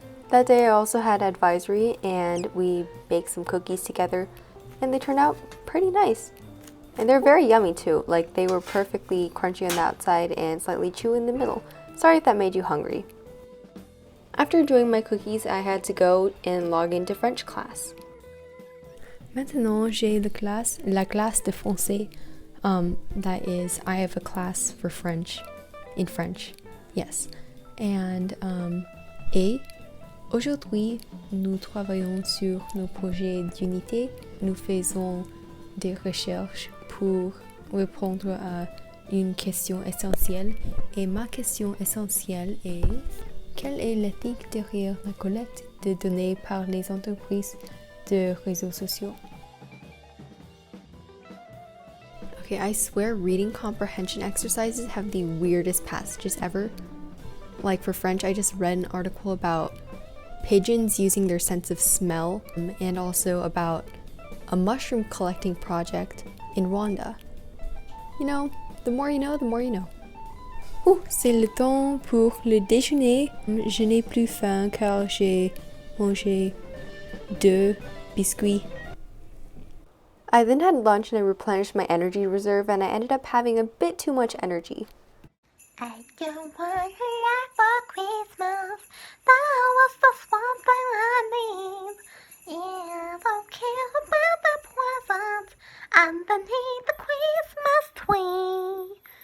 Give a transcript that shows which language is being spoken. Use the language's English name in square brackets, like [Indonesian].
[English] That day I also had advisory and we baked some cookies together and they turned out pretty nice. And they're very yummy too, like they were perfectly crunchy on the outside and slightly chewy in the middle. Sorry if that made you hungry. After enjoying my cookies, I had to go and log into French class. [French] Maintenant j'ai la classe de français. [English] That is, I have a class for French, in French, yes. And, [French] et aujourd'hui, nous travaillons sur nos projets d'unité. Nous faisons des recherches pour répondre à une question essentielle. Et ma question essentielle est: quelle est l'éthique derrière la collecte de données par les entreprises de réseaux sociaux? [English] Okay, I swear reading comprehension exercises have the weirdest passages ever. Like for French, I just read an article about pigeons using their sense of smell and also about a mushroom collecting project in Rwanda. You know, the more you know, the more you know. [French] Oh, c'est le temps pour le déjeuner. Je n'ai plus faim car j'ai mangé 2 biscuits. [English] I then had lunch and I replenished my energy reserve and I ended up having a bit too much energy. I don't want a lot for Christmas. That was just one thing I need. Yeah, I don't care about the presents underneath the Christmas tree.